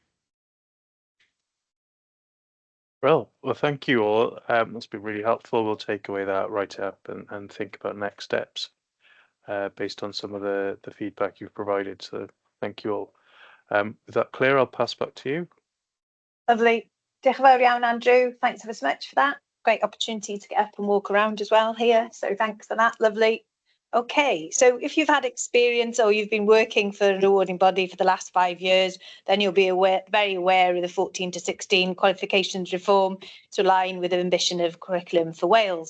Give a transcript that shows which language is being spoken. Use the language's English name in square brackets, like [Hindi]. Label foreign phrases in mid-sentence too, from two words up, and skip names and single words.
[English] Well, thank you all. That's been really helpful. We'll take away that write up and think about next steps based on some of the feedback you've provided. So thank you all. With that, Claire, I'll pass back to you. Lovely. [Welsh] Diolch yn fawr iawn, Andrew. [English] Thanks ever so much for that. Great opportunity to get up and walk around as well here. So thanks for that. Lovely. Okay, so if you've had experience or you've been working for an awarding body for the last 5 years, then you'll be very aware of the 14 to 16 qualifications reform to align with the ambition of Curriculum for Wales.